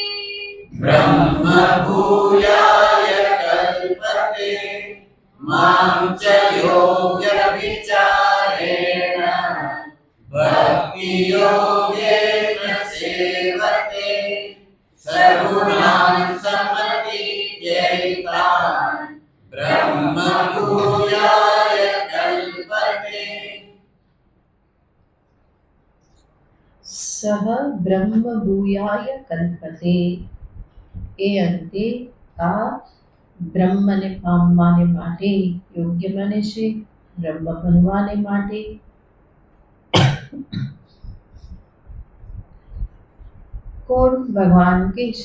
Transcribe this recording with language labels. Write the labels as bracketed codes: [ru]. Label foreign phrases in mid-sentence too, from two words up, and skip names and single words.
[sa] ब्रह्मभूयाय कल्पते मां च यो व्यभिचारेण भक्तियोगेन सेवते सगुणान् समतीत्यैतान् ब्रह्मभूयाय कल्पते સહ બ્રહ્મ ભૂયાય કલ્પતે. [gu] એ અંતે આ બ્રહ્મને પામવાને માટે યોગ્ય બને છે, બ્રહ્મ બનવાને માટે. કોણ ભગવાન કે છે?